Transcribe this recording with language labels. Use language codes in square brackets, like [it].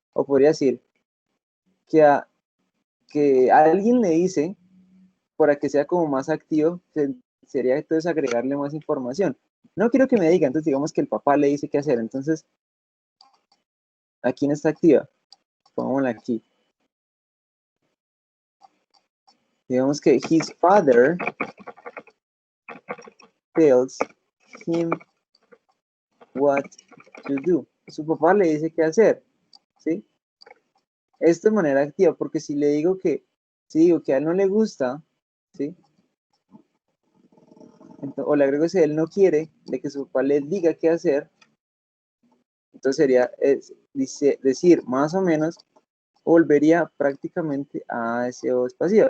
[es] O podría decir que a alguien le dice, para que sea como más activo, sería entonces agregarle más información. No quiero que me diga, entonces digamos que el papá le dice qué hacer, entonces, ¿a quién está activa? Pongámosla aquí. Digamos que [en] his father tells him what to do. [es] Su papá le dice qué hacer, ¿sí? Esto de manera activa, porque si le digo que, si digo que a él no le gusta, ¿sí? Entonces, o le agrego si él no quiere de que su papá le diga qué hacer, entonces sería decir más o menos, volvería prácticamente a ese voz pasiva.